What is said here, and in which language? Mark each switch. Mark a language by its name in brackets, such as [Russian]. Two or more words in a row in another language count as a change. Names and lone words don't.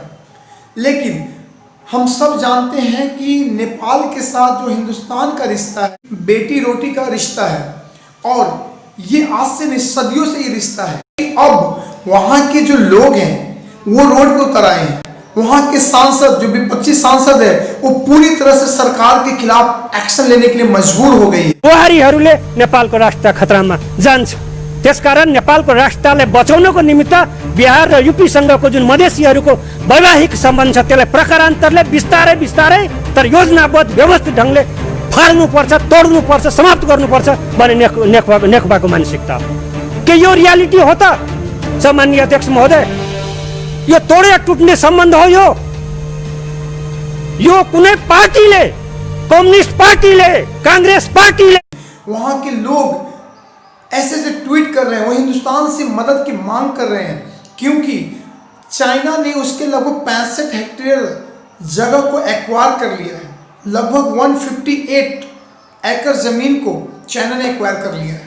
[Hindi] लेकिन हम सब जानते हैं कि नेपाल के साथ जो हिंदुस्तान का रिश्ता है, बेटी रोटी का रिश्ता है, और ये आज से नहीं सदियों से ये रिश्ता है। अब वहाँ के जो लोग हैं वो रोड पे उतर आए हैं, वहाँ के सांसद जो विपक्षी सांसद है वो पूरी तरह से सरकार के खिलाफ एक्शन लेने के लिए मजबूर हो गई है। [Nepali] प्रहरीहरूले नेपालको राष्ट्र खतरामा जान्छ, त्यसकारण नेपालको राष्ट्रलाई बचाउनको निमित्त बिहार र यूपीसँगको जुन मधेसीहरूको वैवाहिक सम्बन्ध छ त्यसलाई प्रकारान्तरले बिस्तारै बिस्तारै तर योजनाबद्ध व्यवस्थित ढङ्गले फाल्नुपर्छ, तोड्नुपर्छ, समाप्त गर्नुपर्छ भन्ने नेकपाको मानसिकता हो। के यो रियालिटी हो त सम्माननीय अध्यक्ष महोदय? यो तोडे टुट्ने सम्बन्ध हो। यो कुनै पार्टीले, कम्युनिस्ट पार्टीले, कांग्रेस पार्टीले, [Hindi] वहाँ के लोग ऐसे ऐसे ट्वीट कर रहे हैं, वो हिंदुस्तान से मदद की मांग कर रहे हैं क्योंकि चाइना ने उसके लगभग 65 हेक्टेयर जगह को एक्वायर कर लिया है। लगभग 158 एकड़ जमीन को चाइना ने एक्वायर कर लिया है।